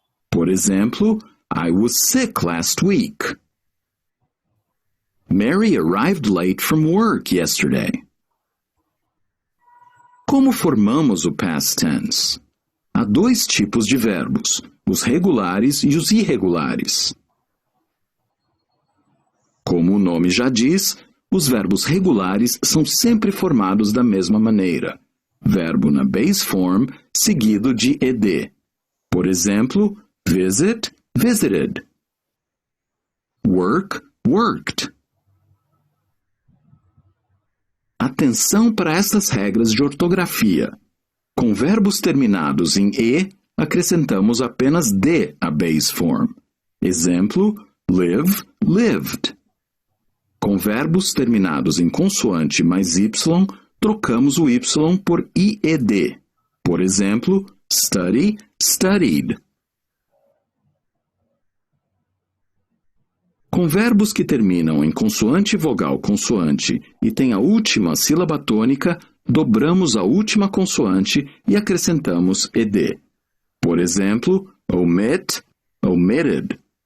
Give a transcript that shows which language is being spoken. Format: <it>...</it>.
<pt>Por exemplo,</pt> <en>I was sick last week. Mary arrived late from work yesterday.</en> <pt>Como formamos o past tense? Há dois tipos de verbos, os regulares e os irregulares. Como o nome já diz, os verbos regulares são sempre formados da mesma maneira. Verbo na base form, seguido de ed. Por exemplo, visit, visited. Work, worked. Atenção para estas regras de ortografia. Com verbos terminados em e, acrescentamos apenas d à base form. Exemplo, live, lived. Com verbos terminados em consoante mais y, trocamos o y por ied. Por exemplo, study, studied. Com verbos que terminam em consoante vogal consoante e têm a última sílaba tônica, dobramos a última consoante e acrescentamos ed. Por exemplo, omit, omitted.</pt>